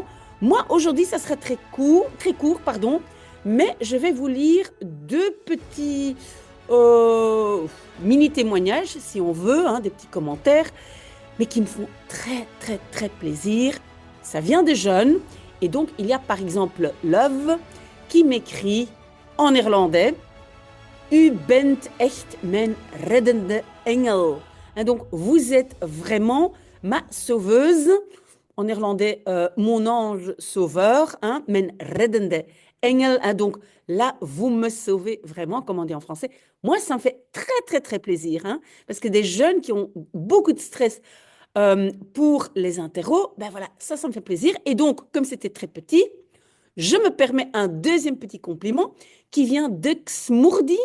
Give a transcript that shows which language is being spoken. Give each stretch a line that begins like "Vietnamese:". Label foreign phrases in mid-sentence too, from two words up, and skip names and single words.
French: Moi, aujourd'hui, ça sera très court, pardon, mais je vais vous lire deux petits mini-témoignages, si on veut, hein, des petits commentaires, mais qui me font très, très, très plaisir. Ça vient de jeunes. Et donc, il y a par exemple Love qui m'écrit en néerlandais.
Dutch: U bent echt mijn reddende engel.
French: Et donc, vous êtes vraiment ma sauveuse. En néerlandais, mon ange sauveur, hein,
Dutch: mijn reddende engel.
French: Hein, donc, là, vous me sauvez vraiment, comme on dit en français. Moi, ça me fait très, très, très plaisir. Hein, parce que des jeunes qui ont beaucoup de stress pour les interros, ben voilà, ça me fait plaisir. Et donc, comme c'était très petit, je me permets un deuxième petit compliment qui vient de Xmourdi.